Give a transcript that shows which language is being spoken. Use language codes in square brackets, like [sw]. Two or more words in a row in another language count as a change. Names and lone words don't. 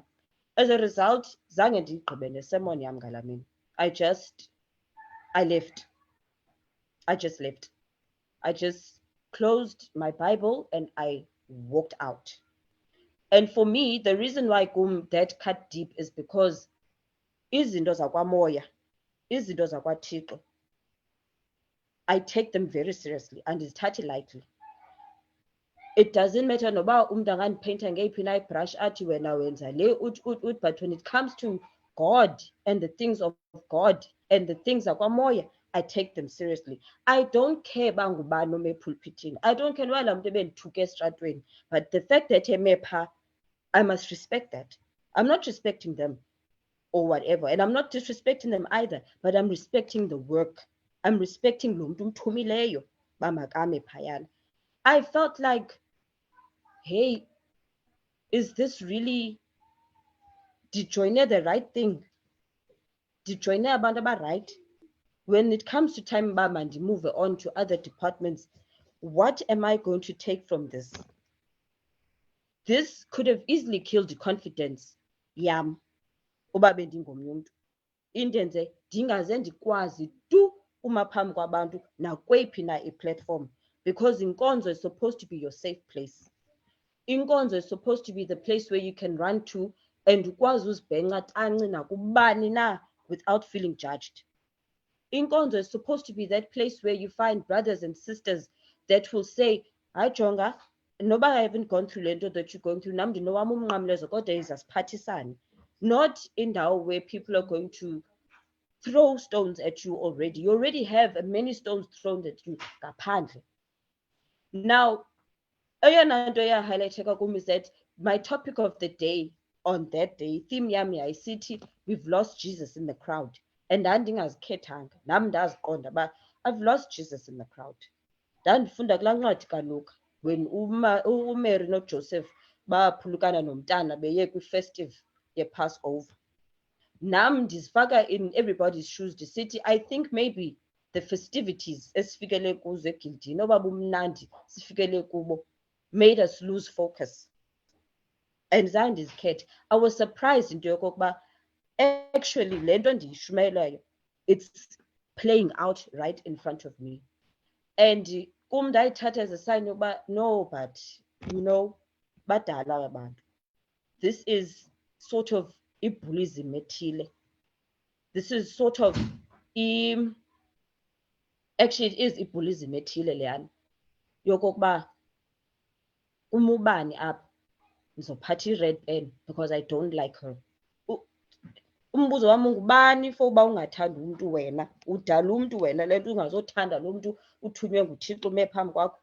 [en] As a result, [xh] zange ndigqibe nesemon yam ngala mini. [en] I just left. I just closed my Bible and I walked out. And for me, the reason why that cut deep is because [xh] izinto zakwamoya, izinto zakwaThixo, [en] I take them very seriously and izithathe lightly. It doesn't matter [xh] noba umuntu angandipainta ngeyiphi na ibrush athi wena wenza le ut, [en] but when it comes to God and the things of God and the things zakwamoya, I take them seriously. I don't care [xh] bangubani ome pulpitini. [en] I don't care [xh] noba laa muntu ebendithuke estratweni, [en] but the fact that [xh] eme phaa, [en] I must respect that. I'm not respecting them or whatever, and I'm not disrespecting them either, but I'm respecting the work. I'm respecting [xh] lo muntu umthumileyo uba makame phayana. [en] I felt like, hey, is this really, did joine the right thing? Did joine abantu right? When it comes to time and move on to other departments, what am I going to take from this? This could have easily killed the confidence yam [xh] uba bendingomnye umntu, indenze ndingaze ndikwazi tu uma phambi kwabantu nakweyiphi na i-platform, [en] because inkonzo is supposed to be your safe place. Inkonzo is supposed to be the place where you can run to and [xh] ukwazi uzibhenca tanci nakubani na [en] without feeling judged. Inkonzo is supposed to be that place where you find brothers and sisters that will say, [xh] hayi jonga, noba [en] I haven't gone through lento that you're going through, [xh] nam ndinowam umnqamlezo kodwa izasiphathisane. [en] Not indawo where people are going to throw stones at you already. [xh] You already have many stones thrown at you ngaphandle. [en] Now, [xh] eyona nto yahighlightheka kum [en] is that my topic of the day on that day, theme [xh] yam yayisithi, [en] we've lost Jesus in the crowd. And [xh] ndandingazikhethanga, nam ndaziqonda uba [en] I've lost Jesus in the crowd. [xh] Ndandifunda kulaa ncwadi kaLuka, [en] when uMary [xh] noJoseph baphulukana nomntana beye kwi-festive ye-Passover. Nam ndizifaka [en] in everybody's shoes ndisithi, I think maybe the festivities [xh] esifikele kuzo egildini oba bumnandi sifikele kubo [en] made us lose focus. [xh] And zange ndizikhethe. [en] I was surprised into yokokuba actually [xh] le nto ndiyishumayelayo, [en] it's playing out right in front of me. And [xh] kum ndayithatha [en] as a sign yokuba no, but you know, [xh] badala abantu. [en] This is sort of [xh] ibullism ethile. [en] This is sort of actually it is [xh] ibullism ethile leyana yokokuba umubani apha ngizophatha i-red pen [en] because I don't like her. [xh] Umbuzo wami ngubani for uba ungathanda umuntu wena, udala umuntu wena le nto ungazothanda lo muntu uthunywe nguThixo ume phambi kwakho.